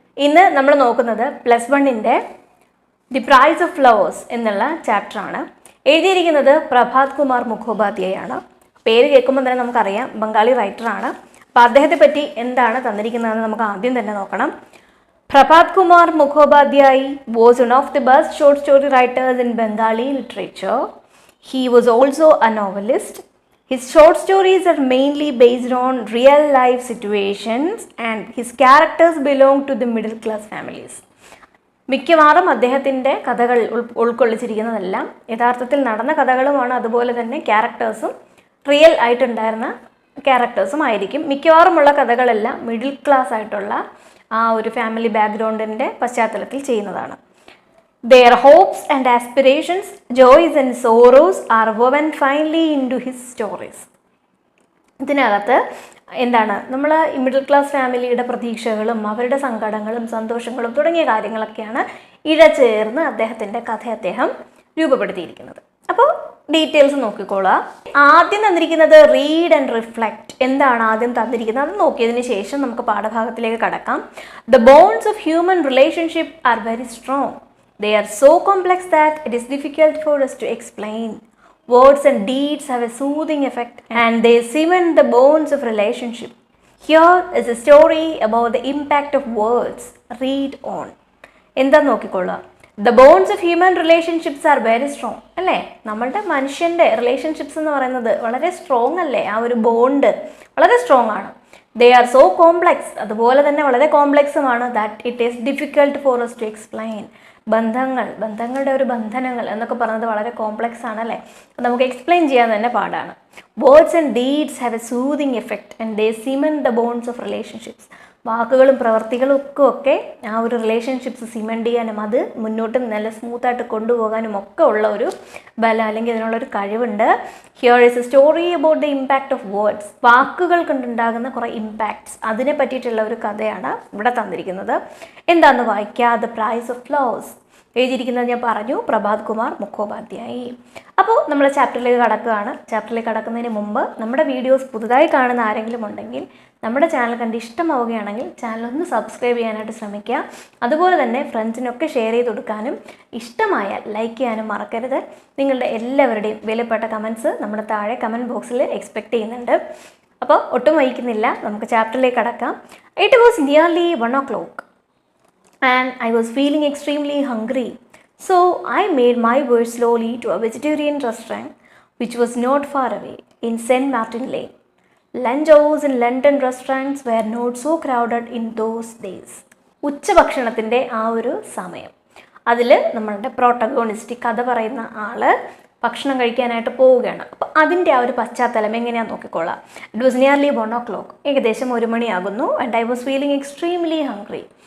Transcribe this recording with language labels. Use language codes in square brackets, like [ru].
[ml] ഇന്ന് നമ്മൾ നോക്കുന്നത് +1 ദി പ്രൈസ് ഓഫ് ഫ്ലവേഴ്സ് എന്നുള്ള ചാപ്റ്ററാണ്. എഴുതിയിരിക്കുന്നത് പ്രഭാത് കുമാർ മുഖോപാധ്യായാണ്. പേര് കേൾക്കുമ്പോൾ തന്നെ നമുക്കറിയാം ബംഗാളി റൈറ്ററാണ്. അപ്പോൾ അദ്ദേഹത്തെ പറ്റി എന്താണ് തന്നിരിക്കുന്നതെന്ന് നമുക്ക് ആദ്യം തന്നെ നോക്കണം. [en] Prabhat Kumar Mukhopadhyay was one of the best short story writers in Bengali literature. He was also a novelist. His short stories are mainly based on real life situations and his characters belong to the middle class families. [ml] മിക്കവാറും അദ്ദേഹത്തിൻ്റെ കഥകൾ ഉൾക്കൊള്ളിച്ചിരിക്കുന്നതെല്ലാം യഥാർത്ഥത്തിൽ നടന്ന കഥകളുമാണ്. അതുപോലെ തന്നെ ക്യാരക്ടേഴ്സും real ആയിട്ടുണ്ടായിരുന്ന ക്യാരക്ടേഴ്സും ആയിരിക്കും. മിക്കവാറുമുള്ള കഥകളെല്ലാം middle class ആയിട്ടുള്ള ആ ഒരു ഫാമിലി ബാക്ക്ഗ്രൗണ്ടിൻ്റെ പശ്ചാത്തലത്തിൽ ചെയ്യുന്നതാണ്. [en] Their hopes and aspirations, joys and sorrows are woven finely into his stories. [ml] ഇതിനകത്ത് എന്താണ് നമ്മൾ മിഡിൽ ക്ലാസ് ഫാമിലിയുടെ പ്രതീക്ഷകളും അവരുടെ സങ്കടങ്ങളും സന്തോഷങ്ങളും തുടങ്ങിയ കാര്യങ്ങളൊക്കെയാണ് ഇഴചേർന്ന് അദ്ദേഹത്തിൻ്റെ കഥ അദ്ദേഹം രൂപപ്പെടുത്തിയിരിക്കുന്നത്. അപ്പോൾ ഡീറ്റെയിൽസ് നോക്കിക്കോളുക. ആദ്യം തന്നിരിക്കുന്നത് റീഡ് ആൻഡ് റിഫ്ലക്റ്റ്. എന്താണ് ആദ്യം തന്നിരിക്കുന്നത് അത് നോക്കിയതിന് ശേഷം നമുക്ക് പാഠഭാഗത്തിലേക്ക് കടക്കാം. [en] The bonds of human relationship are very strong. They are so complex that it is difficult for us to explain. Words and deeds have a soothing effect and they cement the bonds of relationship. Here is a story about the impact of words. Read on. [ml] എന്താ നോക്കിക്കൊള്ളുക. [en] The bonds of human relationships are very strong. [ml] അല്ലേ, നമ്മളുടെ മനുഷ്യൻ്റെ relationships എന്ന് പറയുന്നത് വളരെ strong അല്ലേ. ആ ഒരു ബോണ്ട് വളരെ സ്ട്രോങ് ആണ്. [en] They are so complex. [ml] അതുപോലെ തന്നെ വളരെ കോംപ്ലക്സുമാണ്. [en] That it is difficult for us to explain. [ml] ബന്ധങ്ങളുടെ ഒരു ബന്ധനങ്ങൾ എന്നൊക്കെ പറയുന്നത് വളരെ കോംപ്ലക്സ് ആണല്ലേ. നമുക്ക് എക്സ്പ്ലെയിൻ ചെയ്യാൻ തന്നെ പാടാണ്. [en] Words and deeds have a soothing effect and they cement the bones of relationships. [ml] വാക്കുകളും പ്രവർത്തികളും ഒക്കെ ആ ഒരു റിലേഷൻഷിപ്സ് സിമെന്റ് ചെയ്യാനും അത് മുന്നോട്ട് നല്ല സ്മൂത്തായിട്ട് കൊണ്ടുപോകാനും ഒക്കെ ഉള്ള ഒരു ബലം അല്ലെങ്കിൽ അതിനുള്ളൊരു കഴിവുണ്ട്. [en] Here is a story about the impact of words. [ml] വാക്കുകൾ കൊണ്ടുണ്ടാകുന്ന കുറേ ഇമ്പാക്ട്സ് അതിനെ പറ്റിയിട്ടുള്ള ഒരു കഥയാണ് ഇവിടെ തന്നിരിക്കുന്നത്. എന്താണെന്ന് വായിക്കുക. ദ പ്രൈസ് ഓഫ് ഫ്ലവേഴ്സ് എഴുതിയിരിക്കുന്നത് ഞാൻ പറഞ്ഞു, പ്രഭാത് കുമാർ മുഖോപാധ്യായി. അപ്പോൾ നമ്മൾ ചാപ്റ്ററിലേക്ക് കടക്കുകയാണ്. ചാപ്റ്ററിലേക്ക് കടക്കുന്നതിന് മുമ്പ് നമ്മുടെ വീഡിയോസ് പുതുതായി കാണുന്ന ആരെങ്കിലും ഉണ്ടെങ്കിൽ നമ്മുടെ ചാനൽ കണ്ട് ഇഷ്ടമാവുകയാണെങ്കിൽ ചാനൽ ഒന്ന് സബ്സ്ക്രൈബ് ചെയ്യാനായിട്ട് ശ്രമിക്കുക. അതുപോലെ തന്നെ ഫ്രണ്ട്സിനൊക്കെ ഷെയർ ചെയ്ത് കൊടുക്കാനും ഇഷ്ടമായാൽ ലൈക്ക് ചെയ്യാനും മറക്കരുത്. നിങ്ങളുടെ എല്ലാവരുടെയും വിലപ്പെട്ട കമൻറ്റ്സ് നമ്മുടെ താഴെ കമൻറ്റ് ബോക്സിൽ എക്സ്പെക്റ്റ് ചെയ്യുന്നുണ്ട്. അപ്പോൾ ഒട്ടും വൈകുന്നില്ല, നമുക്ക് ചാപ്റ്ററിലേക്ക് കടക്കാം. [en] It was nearly 1 o'clock and I was feeling extremely hungry. So I made my way slowly to a vegetarian restaurant which was not far away in St. Martin Lane. Lunch hours in London restaurants were not so crowded in those days. [ml] ഉച്ചഭക്ഷണത്തിൻ്റെ ആ ഒരു സമയം, അതിൽ നമ്മളുടെ protagonist കഥ പറയുന്ന ആൾ ഭക്ഷണം കഴിക്കാനായിട്ട് പോവുകയാണ്. അപ്പോൾ അതിൻ്റെ ആ ഒരു പശ്ചാത്തലം എങ്ങനെയാണെന്ന് നോക്കിക്കോളാം. [en] It was nearly 1 o'clock. [ml] ഏകദേശം 1 മണിയാകുന്നു. [en] And I was feeling extremely hungry.